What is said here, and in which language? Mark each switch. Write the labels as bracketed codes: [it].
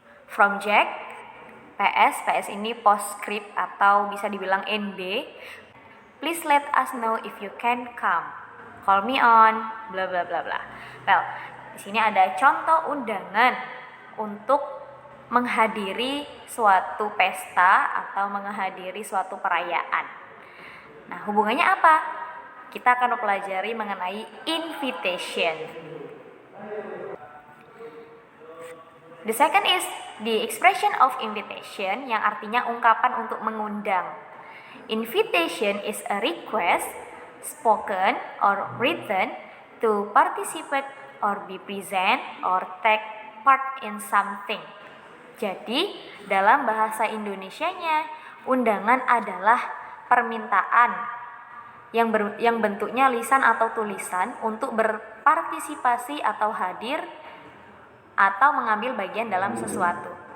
[id] From Jack, PS ini postscript atau bisa dibilang NB. [en] Please let us know if you can come. Call me on bla bla bla bla. [id] Well, di sini ada contoh undangan untuk menghadiri suatu pesta atau menghadiri suatu perayaan. Nah, hubungannya apa? Kita akan mempelajari mengenai invitation. [en] The second is the expression of invitation, yang artinya ungkapan untuk mengundang. Invitation is a request, spoken or written, to participate or be present or take part in something. [id] Jadi, dalam bahasa Indonesianya, undangan adalah permintaan yang bentuknya lisan atau tulisan untuk berpartisipasi atau hadir atau mengambil bagian dalam sesuatu.